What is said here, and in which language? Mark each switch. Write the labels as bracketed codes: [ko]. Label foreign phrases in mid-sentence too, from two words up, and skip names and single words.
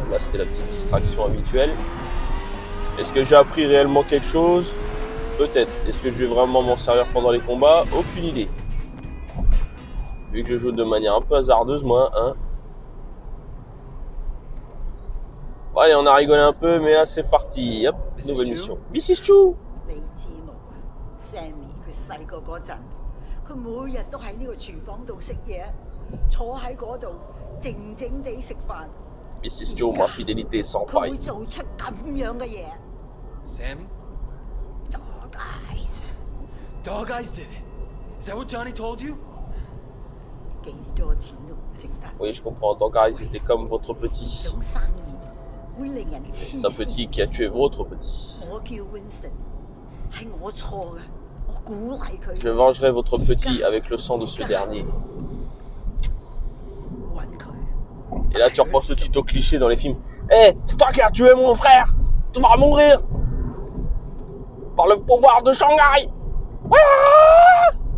[fr] Là, c'était la petite distraction habituelle. Est-ce que j'ai appris réellement quelque chose? Peut-être. Est-ce que je vais vraiment m'en servir pendant les combats? Aucune idée. Vu que je joue de manière un peu hasardeuse, moi, hein. Bon, allez, on a rigolé un peu, mais là, c'est parti. Hop, nouvelle mission. Mrs. Chu! [yue] 你知冇啊 ？Sammy 佢細個嗰陣，佢每日都喺呢個廚房度食嘢，坐喺嗰度靜靜地食飯。 [fr] Mrs. Chu, ma fidélité sans [yue] 佢會 [fr] faille. [yue] 做出咁樣嘅嘢。 [en] Sammy? Dog eyes， Dog Eyes did it. Is that what Johnny told you? [yue] 幾多錢都唔值得。 [fr] Oui, je comprends. Donc, guys, c'était comme votre petit. [yue] 種生意會令人黐 [fr] C'est un petit [yue] 線。 [fr] qui a tué votre petit. [yue] 我叫 Winston，係我錯嘅，我鼓勵佢。 [fr] Je vengerai votre petit avec le sang de ce dernier. [yue] 揾佢。 [fr] Et là, tu repenses tout de suite au cliché dans les films. Hé, c'est toi qui as tué mon frère! Tu vas mourir! Par le pouvoir de Shanghai! Ah!